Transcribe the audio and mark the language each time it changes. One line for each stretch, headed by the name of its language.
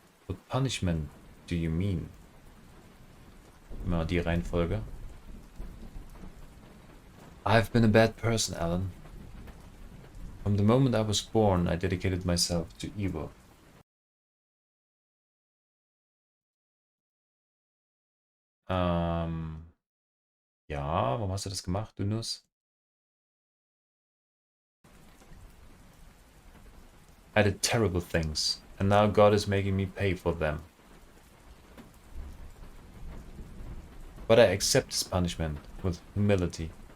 English: What punishment do you mean?
German: Immer die Reihenfolge.
English: I've been a bad person, Alan. From the moment I was born, I dedicated myself to evil.
German: Ja, warum hast du das gemacht, du Nuss?
English: I did terrible things, and now God is making me pay for them. But I accept his punishment with humility.